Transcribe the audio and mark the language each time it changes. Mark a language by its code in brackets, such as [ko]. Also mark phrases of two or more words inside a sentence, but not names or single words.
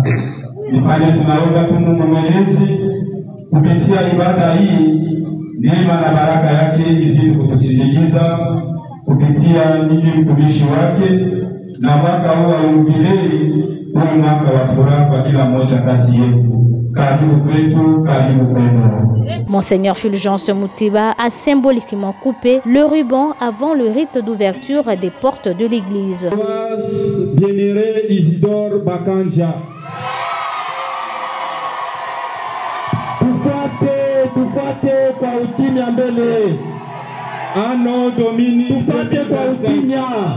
[sw] Nipande tunaomba tu Mungu Mwenyezi kupitia ibada hii, neema na baraka yake izidi kutusindikiza kupitia ninyi mtumishi wake, na mwaka huu wa jubilei uwe mwaka wa furaha kwa kila mmoja kati yetu. [fr] Monseigneur Fulgence Mouteba a symboliquement coupé le ruban avant le rite d'ouverture des portes de l'église. Bienheureux Isidore Bakanja. [sw] Tufate kwa ukimya mbele. [la] Anno Domini [sw] tufate kwa ukimya.